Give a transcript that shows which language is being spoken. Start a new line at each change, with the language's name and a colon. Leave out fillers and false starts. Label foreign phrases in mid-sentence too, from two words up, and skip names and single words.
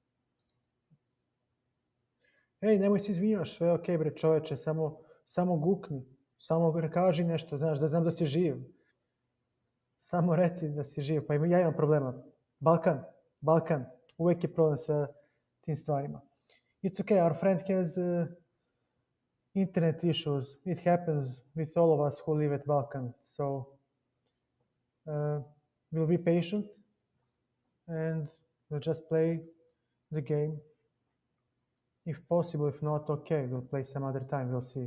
Serbian: Ej, nemoj se izvinjaš, sve je okej, bre, čoveče, samo gukni, samo kaži nešto, znaš, da znam da si živ. Samo reci da si živ, pa ja imam problema. Balkan, uvek je problem sa tim stvarima.
English: It's okay, our friend has internet issues. It happens with all of us who live at Balkan. So we'll be patient and we'll just play the game. If possible, if not, okay, we'll play some other time, we'll see.